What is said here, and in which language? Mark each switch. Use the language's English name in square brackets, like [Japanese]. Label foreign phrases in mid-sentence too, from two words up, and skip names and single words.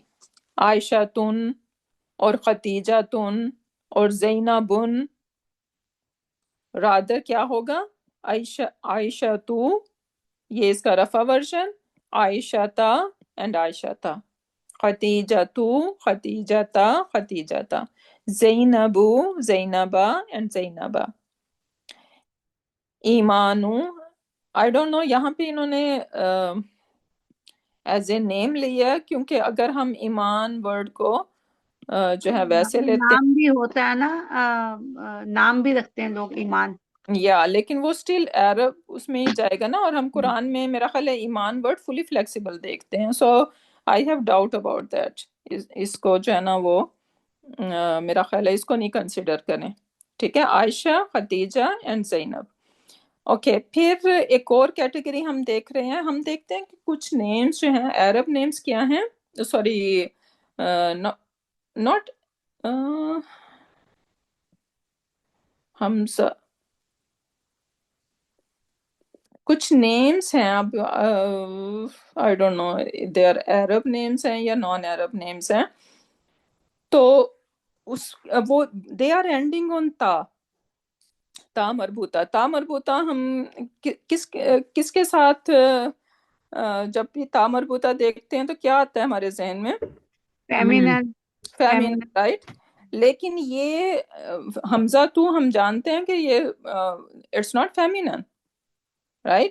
[Urdu] عائشہ تن اور خدیجہ تن اور زینبن، رادر کیا ہوگا؟ عائشہ تو، یہ اس کا رفع ورژن، عائشہ تا اینڈ عائشہ تا. خدیجہ تو، خدیجہ تا، خدیجہ تا. زینبو، زینبا اینڈ زینبا. ایمانو، [English] I don't know [Urdu] یہاں پہ انہوں نے [English] as a name [Urdu] لیا کیونکہ اگر ہم ایمان ورڈ کو جو ہے ویسے لیتے نام بھی ہوتا ہے نا، نام بھی رکھتے ہیں لوگ ایمان. یا لیکن وہ اسٹل عرب اس میں ہی جائے گا نا، اور ہم قرآن میں میرا خیال ہے ایمان [English] word fully flexible [Urdu] دیکھتے ہیں. [English] So I have doubt about that. [Urdu] اس کو جو ہے نا وہ میرا خیال ہے اس کو نہیں کنسیڈر کریں. ٹھیک ہے، عائشہ، خدیجہ اینڈ زینب. اوکے، پھر ایک اور کیٹیگری ہم دیکھ رہے ہیں. ہم دیکھتے ہیں کہ کچھ نیمز جو ہیں عرب نیمز کیا ہیں، [English] sorry not [Urdu] حمزہ، کچھ نیمز ہیں اب [English] I don't know they are Arab names [Urdu] ہیں یا [English] non Arab names [Urdu] ہیں. تو وہ [English] they are ending on ta, [Urdu] تا مربوطہ. تا مربوطہ ہم کس کے ساتھ جب بھی تا مربوطہ دیکھتے ہیں تو کیا آتا ہے ہمارے ذہن میں؟ فیمینن. [English] feminine, right. [Urdu] لیکن یہ حمزہ تو ہم جانتے ہیں کہ یہ [English] it's not feminine, right.